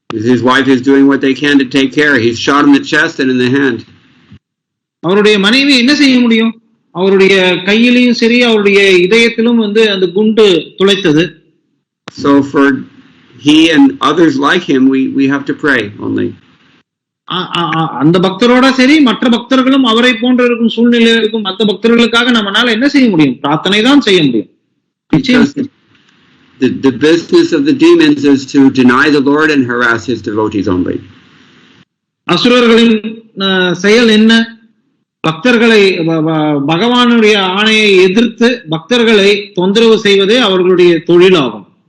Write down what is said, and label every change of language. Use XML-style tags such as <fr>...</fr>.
<en>His wife is doing what they can to take care. He's shot in the chest and in the hand.</en> <ta>அவருடைய மனைவி என்ன செய்ய முடியும்? அவருடைய கையிலையும் சரி அவருடைய இதயத்திலும் அந்த குண்டு துளைத்தது.</ta> <en>So for he and others like him, we have to pray only.</en> <ta>அந்த பக்தரோட சரி மற்ற பக்தர்களும் அவரை போன்ற இருக்கும் சூழ்நிலையில் இருக்கும் மற்ற பக்தர்களுக்காக நம்மளால என்ன செய்ய முடியும்? பிரார்த்தனை தான் செய்ய முடியும்.</ta> <en>The business of the demons is to deny the Lord and harass his devotees only.</en> <ta>அசுரர்களின் செயல் என்ன? பக்தர்களை பகவானுடைய ஆணையை எதிர்த்து பக்தர்களை தொந்தரவு செய்வதே அவர்களுடைய தொழிலாகும்.</ta>